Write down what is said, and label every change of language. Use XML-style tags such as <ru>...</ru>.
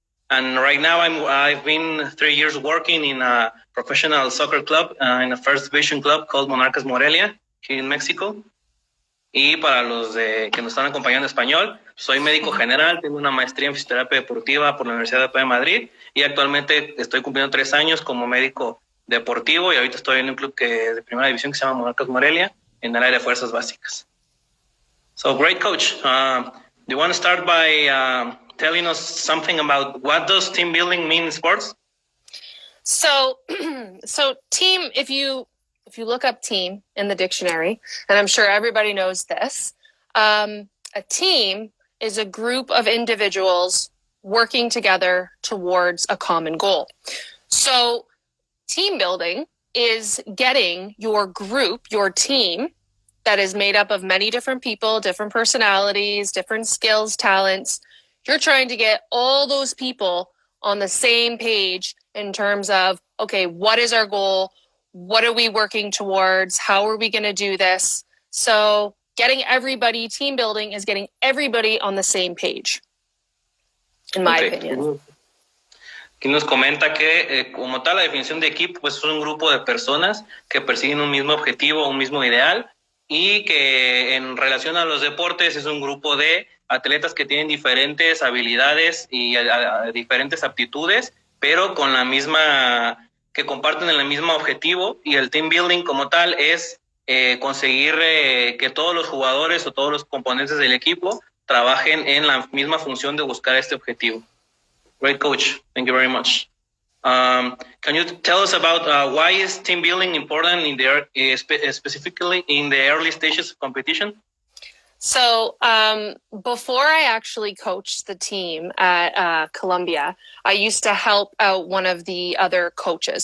<en>And right now I've been 3 years working in a professional soccer club, in a first division club called Monarcas Morelia, here in Mexico.</en> <es>Y para los que nos están acompañando en español, soy médico general, tengo una maestría en fisioterapia deportiva por la Universidad de Madrid y actualmente estoy cumpliendo 3 años como médico deportivo y ahorita estoy en un club de primera división que se llama Monarcas Morelia en el área de fuerzas básicas.</es> <en>So great, coach. Do you want to start by telling us something about what does team building mean in sports? So, so team. If you look up team in the dictionary, and I'm sure everybody knows this, a team is a group of individuals working together towards a common goal. So, team building is getting your group, your team, that is made up of many different people, different personalities, different skills, talents. You're trying to get all those people on the same page in terms of, okay, what is our goal? What are we working towards? How are we going to do this? So, getting everybody, team building is getting everybody on the same page, in my opinion.</en> <es>Aquí nos comenta que como tal la definición de equipo pues es un grupo de personas que persiguen un mismo objetivo, un mismo ideal y que en relación a los deportes es un grupo de atletas que tienen diferentes habilidades y diferentes aptitudes, pero con la misma, que comparten el mismo objetivo, y el team building como tal es conseguir que todos los jugadores o todos los componentes del equipo trabajen en la misma función de buscar este objetivo.</es> <en>Great coach. Thank you very much. Can you tell us about why is team building important in specifically in the early stages of competition? So before I actually coached the team at Columbia, I used to help out one of the other coaches.</en>